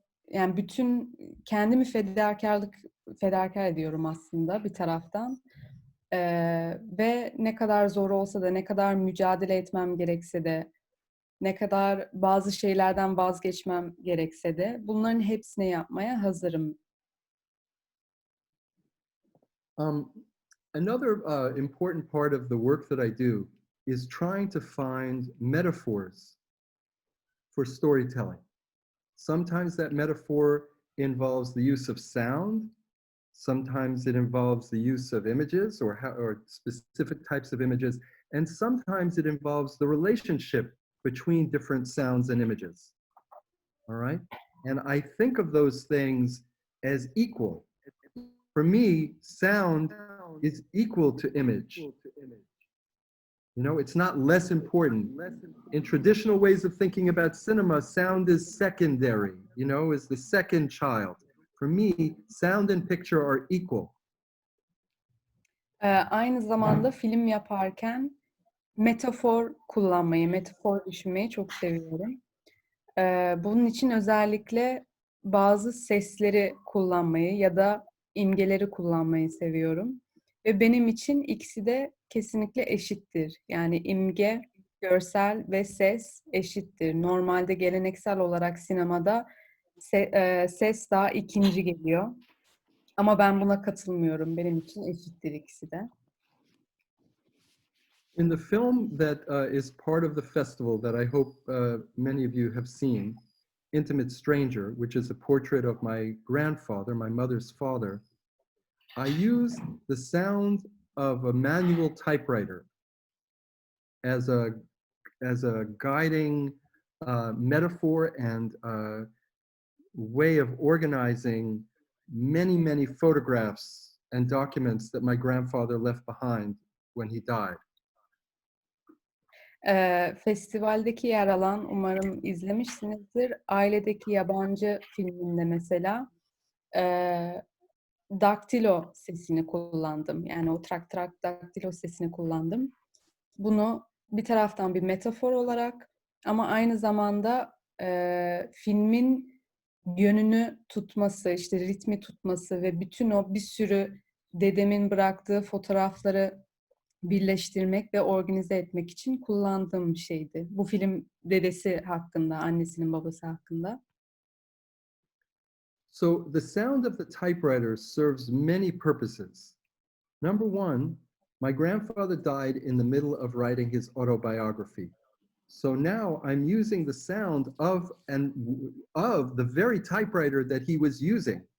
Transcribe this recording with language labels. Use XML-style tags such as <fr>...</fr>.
<tr>Yani bütün kendimi fedakar ediyorum aslında bir taraftan. Ve ne kadar zor olsa da, ne kadar mücadele etmem gerekse de, ne kadar bazı şeylerden vazgeçmem gerekse de bunların hepsini yapmaya hazırım.</tr> <en>Another important part of the work that I do is trying to find metaphors for storytelling. Sometimes that metaphor involves the use of sound. Sometimes it involves the use of images or specific types of images. And sometimes it involves the relationship between different sounds and images. All right? And I think of those things as equal. For me, sound is equal to image. You know, it's not less important. In traditional ways of thinking about cinema, sound is secondary, you know, is the second child. For me, sound and picture are equal.</en> <tr>Aynı zamanda film yaparken metafor kullanmayı, metafor düşünmeyi çok seviyorum. Bunun için özellikle bazı sesleri kullanmayı ya da imgeleri kullanmayı seviyorum. Ve benim için ikisi de kesinlikle eşittir. Yani imge, görsel ve ses eşittir. Normalde geleneksel olarak sinemada ses daha ikinci geliyor. Ama ben buna katılmıyorum. Benim için eşittir ikisi de.</tr> <en>In the film that is part of the festival that I hope many of you have seen, Intimate Stranger, which is a portrait of my grandfather, my mother's father, I use the sound of a manual typewriter as a guiding metaphor and way of organizing many photographs and documents that my grandfather left behind when he died.</en> <tr>Festivaldeki yer alan, umarım izlemişsinizdir, Ailedeki Yabancı filminde mesela daktilo sesini kullandım. Yani o trak trak daktilo sesini kullandım. Bunu bir taraftan bir metafor olarak ama aynı zamanda filmin yönünü tutması, işte ritmi tutması ve bütün o bir sürü dedemin bıraktığı fotoğrafları birleştirmek ve organize etmek için kullandığım bir şeydi. Bu film dedesi hakkında, annesinin babası hakkında.</tr> <en>So the sound of the typewriter serves many purposes. Number one, my grandfather died in the middle of writing his autobiography. So now I'm using the sound of the very typewriter that he was using.</en>